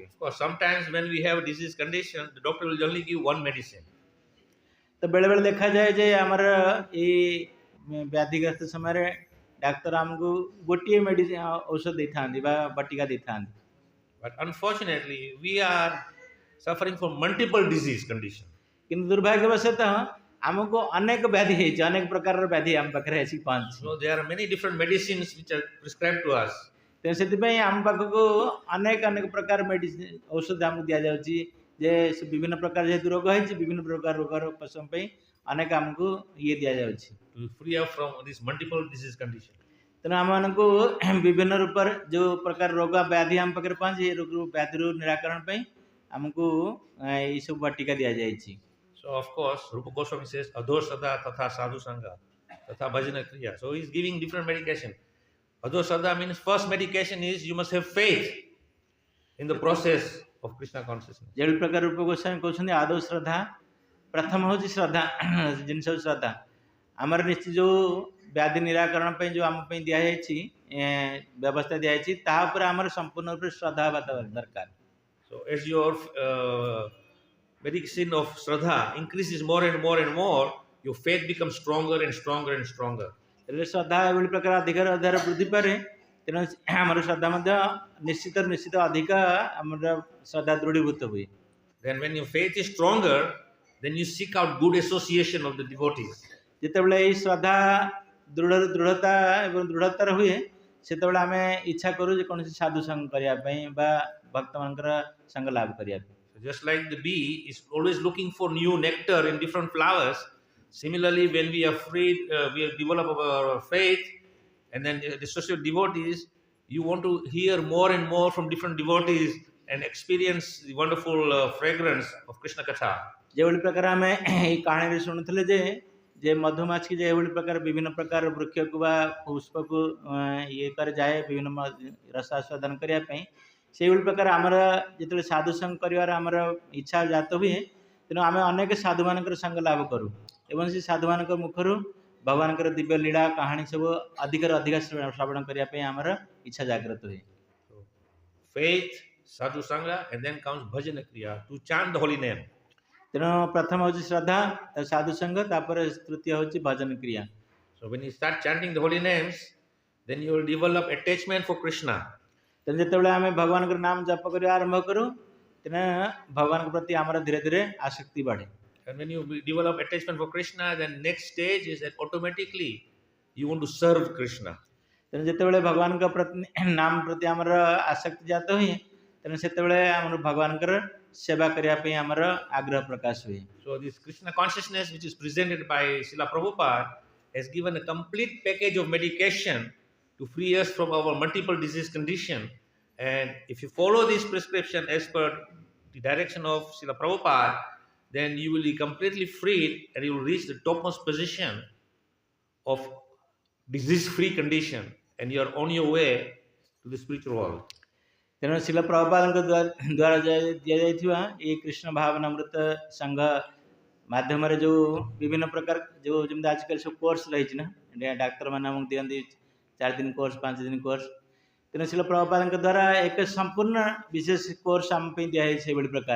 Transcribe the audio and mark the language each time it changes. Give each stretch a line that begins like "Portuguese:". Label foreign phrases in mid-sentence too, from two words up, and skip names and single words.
English: Sometimes when we have disease condition, the doctor will only give one medicine.
Odia: ତ ବେଳେବେଳେ ଦେଖାଯାଏ ଯେ ଆମର ଏଇ ବ୍ୟାଧିଗ୍ରସ୍ତ ସମୟରେ ଡାକ୍ତର ଆମକୁ ଗୋଟିଏ ମେଡ଼ିସିନ ଔଷଧ ଦେଇଥାନ୍ତି ବା ବଟିକା ଦେଇଥାନ୍ତି।
English: But unfortunately, we are suffering from multiple disease condition.
Odia: କିନ୍ତୁ ଦୁର୍ଭାଗ୍ୟବଶତଃ ଆମକୁ ଅନେକ ବ୍ୟାଧି ହେଇଛି, ଅନେକ ପ୍ରକାରର ବ୍ୟାଧି ଆମ ପାଖରେ ଆସିକି ପହଞ୍ଚିଛି।
English: So there are many different medicines which are prescribed to us.
Odia: ତେଣୁ ସେଥିପାଇଁ ଆମ ପାଖକୁ ଅନେକ ଅନେକ ପ୍ରକାର ମେଡ଼ିସିନ ଔଷଧ ଆମକୁ ଦିଆଯାଉଛି, ଯେ ସେ ବିଭିନ୍ନ ପ୍ରକାର ଯେହେତୁ ରୋଗ ହେଇଛି, ବିଭିନ୍ନ ପ୍ରକାର ରୋଗର ଉପଶମ ପାଇଁ ଅନେକ ଆମକୁ ଇଏ ଦିଆଯାଉଛି
English: To free up from this multiple disease condition.
Odia: ତେଣୁ ଆମମାନଙ୍କୁ ବିଭିନ୍ନ ରୂପରେ ଯେଉଁ ପ୍ରକାର ରୋଗ ବ୍ୟାଧି ଆମ ପାଖରେ ପହଞ୍ଚି, ଏ ରୋଗ ବ୍ୟାଧିରୁ ନିରାକରଣ ପାଇଁ ଆମକୁ ଏଇସବୁ ବଟିକା ଦିଆଯାଇଛି।
English: So of course,
Sanskrit: Rupa Goswami says, Adhosada tatha sadhu sangha tatha bhajana kriya.
English: So he's giving different medication. Adhosada means first medication is you must have faith in the process of Krishna consciousness.
Odia: ଯେଉଁ ପ୍ରକାର ରୂପ ଗୋସ୍ୱାମୀ କହୁଛନ୍ତି ଆଦୌ ଶ୍ରଦ୍ଧା, ପ୍ରଥମ ହେଉଛି ଶ୍ରଦ୍ଧା ଜିନିଷ ହେଉଛି ଶ୍ରଦ୍ଧା। ଆମର ନିଶ୍ଚିତ ଯେଉଁ ବ୍ୟାଧି ନିରାକରଣ ପାଇଁ ଯେଉଁ ଆମ ପାଇଁ ଦିଆଯାଇଛି ବ୍ୟବସ୍ଥା ଦିଆଯାଇଛି, ତାହା ଉପରେ ଆମର ସମ୍ପୂର୍ଣ୍ଣ ରୂପରେ ଶ୍ରଦ୍ଧା ହେବା ଦରକାର।
English: So as your medicine of Shraddha increases more and more and more, your faith becomes stronger and stronger and stronger.
Odia: ଶ୍ରଦ୍ଧା ଏଭଳି ପ୍ରକାର ଅଧିକରୁ ଅଧିକ ବୃଦ୍ଧି ପାରେ, ତେଣୁ ଆମର ଶ୍ରଦ୍ଧା ମଧ୍ୟ ନିଶ୍ଚିତ ଅଧିକ ଆମର ଶ୍ରଦ୍ଧା ଦୃଢ଼ୀଭୂତ ହୁଏ।
English: Then when your faith is stronger, then you seek out good association of the devotees.
Odia: ଯେତେବେଳେ ଏଇ ଶ୍ରଦ୍ଧା ଦୃଢ଼ତା ଏବଂ ଦୃଢ଼ତାର ହୁଏ ସେତେବେଳେ ଆମେ ଇଚ୍ଛା କରୁ ଯେ କୌଣସି ସାଧୁ ସଙ୍ଗ କରିବା ପାଇଁ ବା ଭକ୍ତମାନଙ୍କର ସଙ୍ଗ ଲାଭ କରିବା ପାଇଁ।
English: So just like the bee is always looking for new nectar in different flowers, similarly, when we are free, we have developed our faith, and then the associate devotees, you want to hear more and more from different devotees and experience the wonderful fragrance of Krishna Katha.
Odia: ଯେଭଳି ପ୍ରକାର ଆମେ ଏଇ କାହାଣୀରେ ଶୁଣୁଥିଲେ ଯେ ମଧୁମାଛି ଯେଭଳି ପ୍ରକାର ବିଭିନ୍ନ ପ୍ରକାର ବୃକ୍ଷକୁ ବା ପୁଷ୍ପକୁ ଇଏ କରି ଯାଏ ବିଭିନ୍ନ ରସ ଆସ୍ୱାଦନ କରିବା ପାଇଁ, ସେଇଭଳି ପ୍ରକାର ଆମର ଯେତେବେଳେ ସାଧୁ ସଙ୍ଗ କରିବାର ଆମର ଇଚ୍ଛା ଜାତ ହୁଏ ତେଣୁ ଆମେ ଅନେକ ସାଧୁମାନଙ୍କର ସଙ୍ଗ ଲାଭ କରୁ ଏବଂ ସେ ସାଧୁମାନଙ୍କ ମୁଖରୁ ଭଗବାନଙ୍କର ଦିବ୍ୟ ଲୀଳା କାହାଣୀ ସବୁ ଅଧିକରୁ ଅଧିକ ଶ୍ରବଣ କରିବା ପାଇଁ ଆମର ଇଚ୍ଛା ଜାଗ୍ରତ ହୁଏ।
English: So, faith,
Sanskrit: sadhu sangha,
English: and then comes
Sanskrit: bhajana kriya
English: to chant the holy name.
Odia: ତେଣୁ ପ୍ରଥମ ହେଉଛି ଶ୍ରଦ୍ଧା, ସାଧୁ ସଙ୍ଗ, ତାପରେ ତୃତୀୟ ହେଉଛି ଭଜନ କ୍ରିୟା।
English: So when you start chanting the holy names, then you will develop attachment for Krishna.
Odia: ତେଣୁ ଯେତେବେଳେ ଆମେ ଭଗବାନଙ୍କର ନାମ ଜପ କରିବା ଆରମ୍ଭ କରୁ ତେଣୁ ଭଗବାନଙ୍କ ପ୍ରତି ଆମର ଧୀରେ ଧୀରେ ଆସକ୍ତି ବଢ଼େ।
English: And when you develop attachment for Krishna, then next stage is that automatically you want to serve Krishna.
Odia: ତେଣୁ ଯେତେବେଳେ ଭଗବାନଙ୍କ ପ୍ରତି ନାମ ପ୍ରତି ଆମର ଆସକ୍ତି ଜାତ ହୁଏ ତେଣୁ ସେତେବେଳେ ଆମର ଭଗବାନଙ୍କର ସେବା କରିବା ପାଇଁ ଆମର ଆଗ୍ରହ ପ୍ରକାଶ ହୁଏ।
English: So this Krishna consciousness which is presented by Srila Prabhupada has given a complete package of medication to free us from our multiple disease condition. And if you follow this prescription as per the direction of Srila Prabhupada, then you will be completely freed and you will reach the topmost position of disease-free condition, and you are on your way to the spiritual world.
Odia: ତେଣୁ ଶିଲ ପ୍ରଭୁପାଦଙ୍କ ଦ୍ୱାରା ଦିଆଯାଇଥିବା ଏଇ କୃଷ୍ଣ ଭାବନାମୃତ ସଂଘ ମାଧ୍ୟମରେ ଯେଉଁ ବିଭିନ୍ନ ପ୍ରକାର ଯେଉଁ ଯେମିତି ଆଜିକାଲି ସବୁ କୋର୍ସ ରହିଛି ନା, ଡାକ୍ତରମାନେ ଆମକୁ ଦିଅନ୍ତି 4 ଦିନ କୋର୍ସ 5 ଦିନ କୋର୍ସ, ତେଣୁ ଶିଲ ପ୍ରଭୁପାଦଙ୍କ ଦ୍ୱାରା ଏକ ସମ୍ପୂର୍ଣ୍ଣ ବିଶେଷ କୋର୍ସ ଆମ ପାଇଁ ଦିଆଯାଇଛି ସେଇଭଳି ପ୍ରକାର।